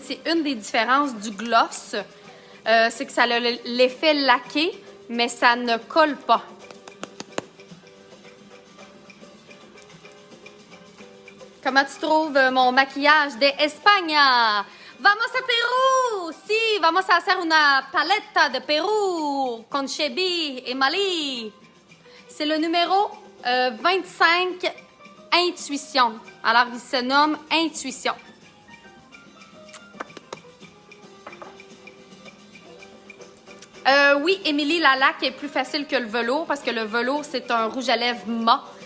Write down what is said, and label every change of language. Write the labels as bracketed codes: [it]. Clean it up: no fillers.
[fr] C'est une des différences du gloss. C'est que ça a l'effet laqué, mais ça ne colle pas. Comment tu trouves mon maquillage de España? [es] Vamos a Perú! Sí, vamos a hacer una paleta de Perú con Chebi et Mali. [fr] C'est le numéro 25 Intuition. Alors, il se nomme Intuition. Oui, Émilie, la laque est plus facile que le velours parce que le velours, c'est un rouge à lèvres mat.